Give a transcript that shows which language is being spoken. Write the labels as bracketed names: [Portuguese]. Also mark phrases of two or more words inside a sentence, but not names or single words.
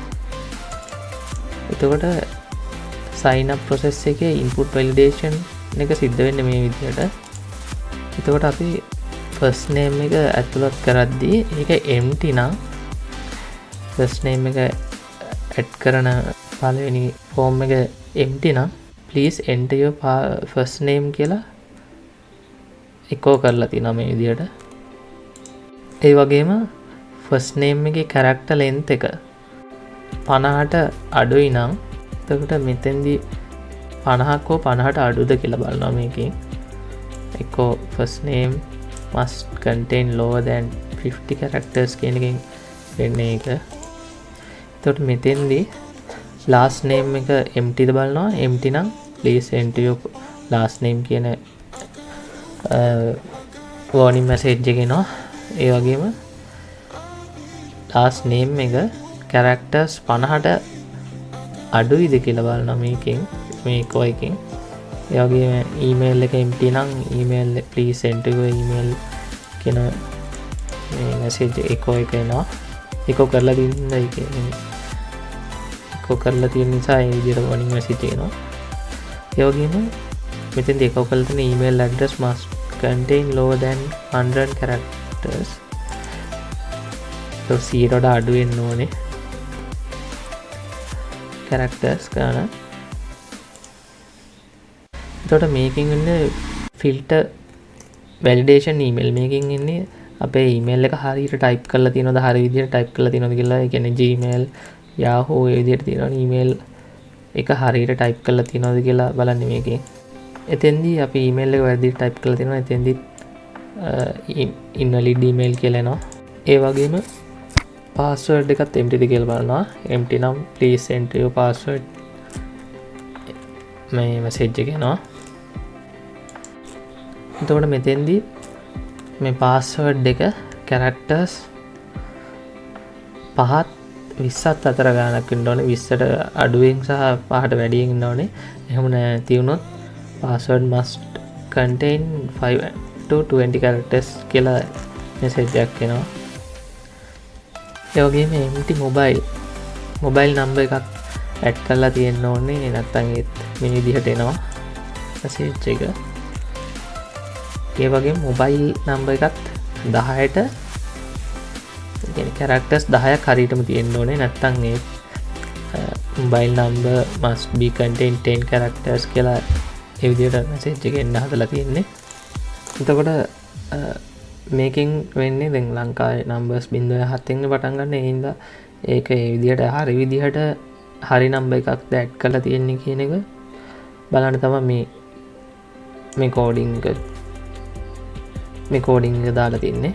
[Sinhala] එතකොට [English] sign up process [Sinhala] එකේ [English] input validation [Sinhala] එක සිද්ධ වෙන්නේ මේ විදිහට. එතකොට අපි [English] first name [Sinhala] එක ඇතුළත් කරද්දී ඒක empty නම් [English] first name [Sinhala] එක add කරන පළවෙනි form එක empty නම් [English] please enter your first name [Sinhala] කියලා echo කරලා තියෙනවා මේ විදිහට. ඒ වගේම [English] first name [Sinhala] එකේ [English] character length [Sinhala] එක 50ට අඩුයි නම් එතකොට මෙතෙන්දී 50ක් හෝ 50ට අඩුද කියලා බලනවා මේකෙන්. [English] echo first name must contain lower than 50 characters [Sinhala] කියන එකෙන් වෙන්නේ ඒක. එතකොට මෙතෙන්දී [English] last name [Sinhala] එක empty ද බලනවා. empty නම් [English] please enter your last name [Sinhala] කියන [English] warning message [Sinhala] එක එනවා. ඒ වගේම [English] last name [Sinhala] එක characters 50ට අඩුයිද කියලා බලනවා මේකෙන් මේ echo එකෙන්. ඒ වගේම email එක empty නම් [English] email please enter your email [Sinhala] කියන මේ [English] message echo [Sinhala] එක එනවා. echo කරලා තියෙන echo කරලා තියෙන නිසා ඒ විදිහට [English] warning message [Sinhala] එනවා. ඒ වගේම මෙතෙන්දී echo කරලා තියෙන [English] email address must contain lower than 100 characters. [Sinhala] so 0ට අඩු වෙන්න ඕනේ characters ගන්න. එතකොට මේකෙන් ඉන්නේ [English] filter validation email. [Sinhala] මේකෙන් ඉන්නේ අපේ email එක හරියට type කරලා තියෙනවද, හරි විදිහට type කරලා තියෙනවද කියලා. ඒ කියන්නේ Gmail, Yahoo ඒ විදිහට තියෙනවනේ email එක හරියට type කරලා තියෙනවද කියලා බලන්නේ මේකෙන්. එතෙන්දී අපි email එක වැරදිට type කරලා තියෙනවා. එතෙන්දී [English] invalid email [Sinhala] කියලා එනවා. ඒ වගේම පාස්වර්ඩ් එකත් emptyද කියලා බලනවා. empty නම් [English] please enter your password [Sinhala] මේ මැසේජ් එක එනවා. එතකොට මෙතෙන්දී මේ පාස්වර්ඩ් එක characters 5ත් 20ත් අතර ගානක් ඉන්න ඕනේ. 20ට අඩුවෙන් සහ 5ට වැඩියෙන් ඉන්න ඕනේ. එහෙම නැති වුණොත් [English] password must contain 5 to 20 characters [Sinhala] කියලා message එකක් එනවා. ඒ වගේම [English] empty mobile number [Sinhala] එකක් add කරලා තියෙන්න ඕනේ. නැත්නම් ඒත් මේ විදිහට එනවා message එක. ඒ වගේම [English] mobile number [Sinhala] එකත් 10ට characters 10ක් හරියටම තියෙන්න ඕනේ. නැත්නම් ඒ [English] mobile number must be contain 10 characters [Sinhala] කියලා ඒ විදිහට message එක එන්න හදලා තියෙන්නේ. එතකොට මේකෙන් වෙන්නේ දැන් ලංකාවේ numbers 07 න් පටන් ගන්න. ඒ හින්දා ඒක ඒ විදිහට හරි විදිහට හරි number එකක් add කරලා තියෙන්නේ කියන එක බලන්න තමයි මේ කෝඩින් එක දාලා තින්නේ.